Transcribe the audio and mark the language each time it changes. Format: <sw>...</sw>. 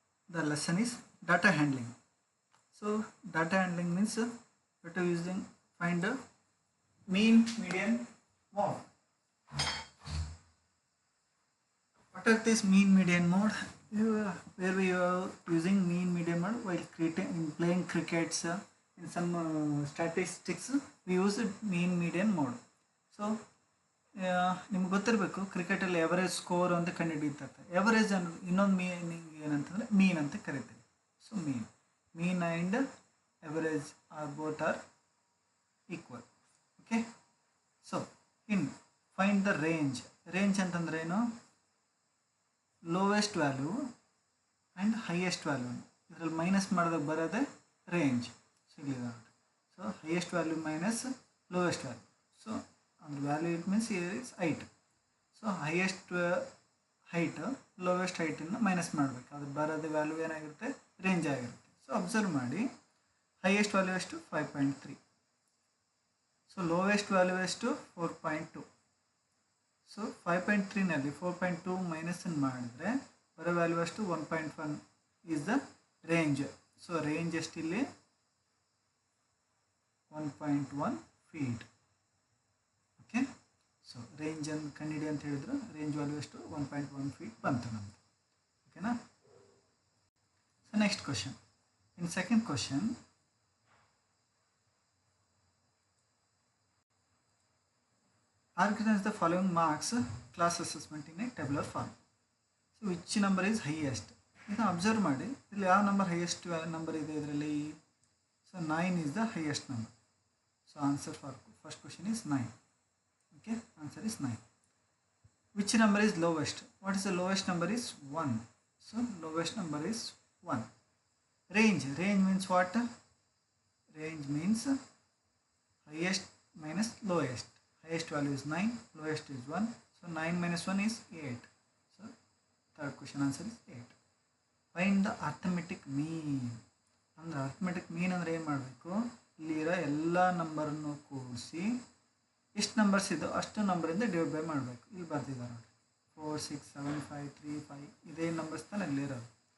<en>The lesson is data handling. So data handling means what are using find the mean, median, mode. What are this mean, median, mode? Where we are using mean, median, mode while playing crickets in some statistics we use mean, median, mode.</en> <kn>So ನಿಮ್ಗೆ ಗೊತ್ತಿರಬೇಕು ಕ್ರಿಕೆಟಲ್ಲಿ average score ಅಂತ ಕಂಡುಹಿಡಿಯುತ್ತೆ. Average ಅನ್ನೋದು ಇನ್ನೊಂದು meaning ಏನಂತಂದರೆ ಮೀನ್ ಅಂತ ಕರಿತೀವಿ.</kn> <en>So mean and average are equal. Okay, so find the range</en> <kn>ಅಂತಂದ್ರೆ ಏನು?</kn> <en>lowest value and highest value</en> <kn>ಇದರಲ್ಲಿ ಮೈನಸ್ ಮಾಡಿದಾಗ ಬರೋದೇ ರೇಂಜ್. ಸಿಗಲಿಲ್ಲ.</kn> <en>So highest value minus lowest value. So and value it means here is height. So highest height lowest height</en> <kn>ಇಂದ minus ಮಾಡಬೇಕು. ಅದು ಬರೋದು ವ್ಯಾಲ್ಯೂ ಏನಾಗಿರುತ್ತೆ? ರೇಂಜ್ ಆಗಿರುತ್ತೆ. ಸೊ ಅಬ್ಸರ್ವ್ ಮಾಡಿ, ಹೈಯೆಸ್ಟ್ ವ್ಯಾಲ್ಯೂ ಎಷ್ಟು? 5.3. ಸೊ ಲೋವೆಸ್ಟ್ ವ್ಯಾಲ್ಯೂ ಎಷ್ಟು? 4.2. ಸೊ 5.3ನಲ್ಲಿ 4.2 ಮೈನಸ್ ಮಾಡಿದ್ರೆ ಬರೋ ವ್ಯಾಲ್ಯೂ ಎಷ್ಟು?</kn> <en>1.1 is the range. So range</en> <kn>ಎಷ್ಟಿಲ್ಲಿ? 1.1 feet. Okay, so range ಅನ್ನು ಕಂಡಿಡಿ ಅಂತ ಹೇಳಿದ್ರು. ರೇಂಜ್ ವ್ಯಾಲ್ಯೂ ಎಷ್ಟು? 1.1 ಫೀಟ್ ಬಂತು ನಮ್ಮದು. ಓಕೆನಾ? So next question.</kn> <en>In second question, organize the following marks class assessment in a tabular form. So which number is highest?</en> <kn>ಇದನ್ನು observe ಮಾಡಿ, ಇಲ್ಲಿ ಯಾವ ನಂಬರ್ ಹೈಯೆಸ್ಟ್ ನಂಬರ್ ಇದೆ ಇದರಲ್ಲಿ?</kn> <en>So 9 is the highest number. So answer for first question is 9. Okay, answer is 9. Which number is lowest? What is the lowest number? Is 1. So lowest number is 1. Range means what? Range means highest minus lowest. Highest value is 9, lowest is 1. So 9 minus 1 is 8. So third question answer is 8. Find the arithmetic mean.</en> <kn>ಅಂದ್ರೆ arithmetic mean ಅಂದರೆ ಏನು ಮಾಡಬೇಕು? ಇಲ್ಲಿರೋ ಎಲ್ಲ ನಂಬರನ್ನು ಕೂಡಿಸಿ ಎಷ್ಟು numbers ಇದೋ ಅಷ್ಟು ನಂಬರಿಂದ ಡಿವೈಡ್ ಬೈ ಮಾಡಬೇಕು. ಇಲ್ಲಿ ಬರ್ತಿದ್ದಾರೆ ನೋಡಿ, 4 6 7 5 3 5 ಇದೇ ನಂಬರ್ಸ್ ತಾನೆ ಇಲ್ಲಿರೋದು.</kn>